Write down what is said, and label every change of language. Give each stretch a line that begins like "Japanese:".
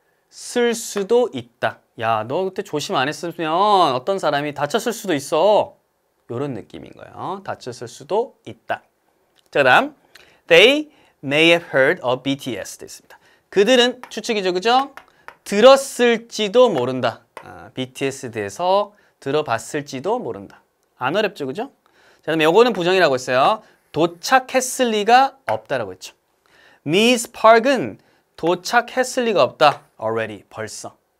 Korean: 다쳤을 수도 있다. 야, 너 그때 조심 안 했으면 어떤 사람이 다쳤을 수도 있어. 이런 느낌인 거예요. 다쳤을 수도 있다. 자, 그다음
English: They may have heard of BTS
Korean: 됐습니다. 그들은 추측이죠, 그죠? 들었을지도 모른다. BTS에 대해서 들어봤을지도 모른다. 안 어렵죠, 그죠? 자, 그다음에 요거는 부정이라고 했어요. 도착했을 리가 없다라고 했죠. Miss Park은 도착했을 리가 없다. Already, 벌써.